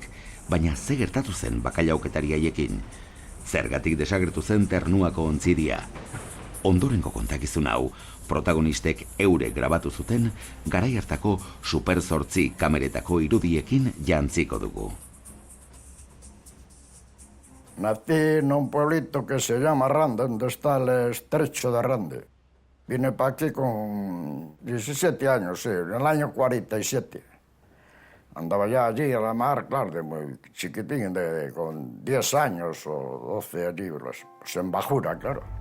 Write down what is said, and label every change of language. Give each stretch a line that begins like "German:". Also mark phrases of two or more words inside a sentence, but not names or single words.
Basque: Baina ze gertatu zen bakailauketari haiekin? Zergatik desagertu zen Ternuako ontzidia? Ondorengo kontakizun hau, protagonistek eurek grabatu zuten, garai hartako Super 8 kameretako irudiekin jantziko dugu.
Spanish: Nací en un pueblito que se llama Rande, donde está el estrecho de Rande. Vine para aquí con 17 años, sí, en el año 47. Andaba ya allí a la mar, claro, de muy chiquitín, con 10 años o 12 allí, pues en bajura, claro.